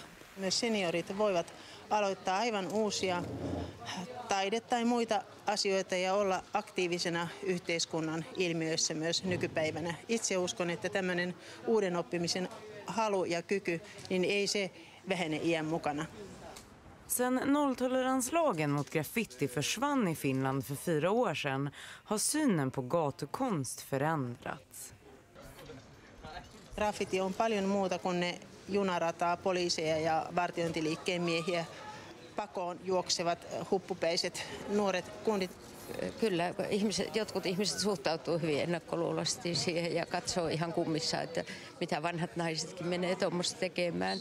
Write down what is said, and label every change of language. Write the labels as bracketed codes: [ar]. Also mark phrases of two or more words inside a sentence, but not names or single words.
[fi] Myös seniorit voivat aloittaa aivan uusia taide- tai muita asioita ja olla aktiivisena yhteiskunnan ilmiöissä myös nykypäivänä. Itse uskon, että tämmöinen uuden oppimisen halu ja kyky, niin ei se vähene iän mukana. [sv] Sen nolltoleranslagen mot graffiti försvann i Finland för 4 år sedan har synen på gatukonst förändrats. [fi] Graffiti on paljon muuta kuin ne junarataa, poliiseja ja vartiointiliikkeen miehiä pakoon juoksevat huppupäiset nuoret kundit. Kyllä jotkut ihmiset suhtautuu hyvin ennakkoluuloisesti siihen ja katsoo ihan kummissa, että mitä vanhat naisetkin menee tuommoista tekemään.